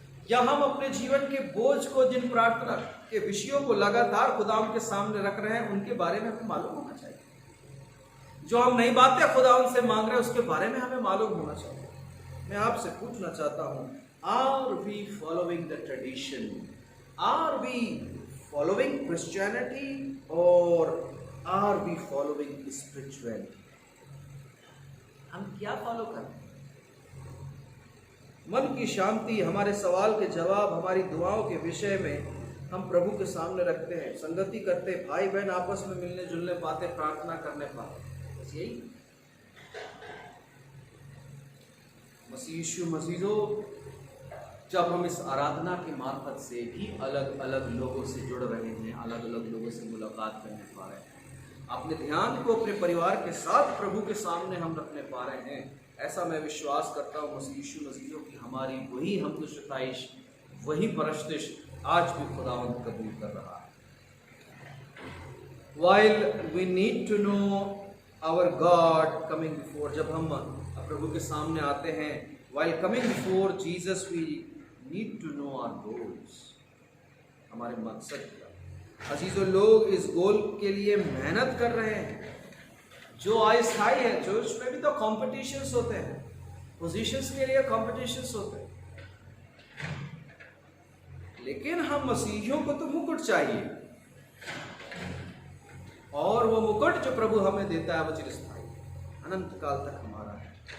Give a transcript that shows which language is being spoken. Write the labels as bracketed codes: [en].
[hi] या हम अपने जीवन के बोझ को, जिन प्रार्थना के विषयों को लगातार खुदावंद के सामने रख रहे हैं, उनके बारे में हमें मालूम होना चाहिए। जो हम नई बातें खुदावंद से मांग रहे हैं, उसके बारे में हमें मालूम होना चाहिए। मैं आपसे पूछना चाहता हूं, [en] are we following the tradition? Are we following Christianity or are we following spirituality? [hi] हम क्या फॉलो करते हैं? मन की शांति, हमारे सवाल के जवाब, हमारी दुआओं के विषय में हम प्रभु के सामने रखते हैं, संगति करते, भाई बहन आपस में मिलने जुलने पाते, प्रार्थना करने पाते। बस यही मसीह यीशु मसीह। जब हम इस आराधना के मार्फत से भी अलग अलग लोगों से जुड़ रहे हैं, अलग अलग लोगों से मुलाकात करने पा रहे हैं, अपने ध्यान को अपने परिवार के साथ प्रभु के सामने हम रखने पा रहे हैं, ऐसा मैं विश्वास करता हूँ मसीह यीशु मसीह की हमारी वही हमको सिफारिश, वही परस्तिश आज भी खुदावंद कबूल कर रहा है। [en] While we need to know our God coming before, [hi] जब हम प्रभु के सामने आते हैं, [en] while coming before Jesus we need to know our goals, [hi] हमारे मकसद क्या। अजीजों, लोग इस गोल के लिए मेहनत कर रहे हैं जो अस्थायी है। जो उसमें भी तो कॉम्पिटिशन्स होते हैं, पोजीशंस के लिए कॉम्पिटिशन्स होते हैं, लेकिन हम मसीहियों को तो मुकुट चाहिए, और वो मुकुट जो प्रभु हमें देता है वो चिरस्थायी, अनंत काल तक हमारा है।